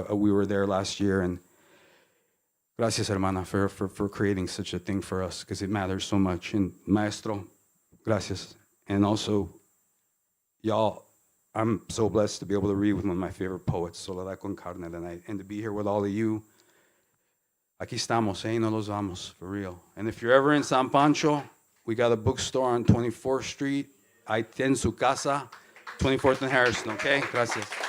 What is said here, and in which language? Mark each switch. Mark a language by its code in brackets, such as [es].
[en] We were there last year, and [es] gracias, hermana, [en] for creating such a thing for us, because it matters so much. And [es] maestro, gracias. [en] And also, y'all, I'm so blessed to be able to read with one of my favorite poets, Soledad con Carne, tonight, and to be here with all of you. [es] Aquí estamos, no los vamos, [en] for real. And if you're ever in San Pancho, we got a bookstore on 24th Street. [es] Ahí tiene su casa, 24th and Harrison, okay? Gracias.